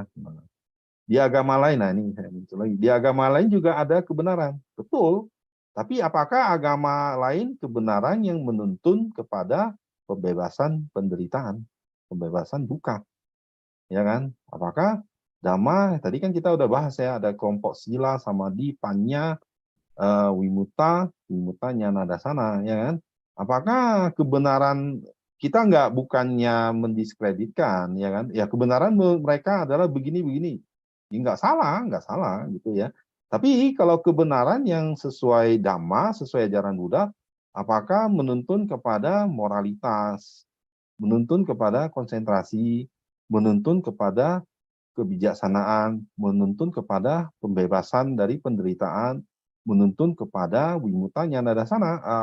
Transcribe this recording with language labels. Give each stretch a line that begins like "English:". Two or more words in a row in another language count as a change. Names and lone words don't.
Indonesian: Di agama lain, nah ini saya muncul lagi, di agama lain juga ada kebenaran, betul, tapi apakah agama lain kebenaran yang menuntun kepada pembebasan penderitaan, pembebasan duka, ya kan? Apakah dhamma tadi kan kita udah bahas ya, ada kelompok sila, samadhi, panya, wimuta,
Pali: nyana dasana,
Indonesian: ya kan? Apakah kebenaran kita bukannya mendiskreditkan, ya kan? Ya kebenaran mereka adalah begini-begini, ya, nggak salah gitu ya. Tapi kalau kebenaran yang sesuai dhamma, sesuai ajaran Buddha, apakah menuntun kepada moralitas, menuntun kepada konsentrasi, menuntun kepada kebijaksanaan, menuntun kepada pembebasan dari penderitaan, menuntun kepada
Pali: wimuta nyana dasana,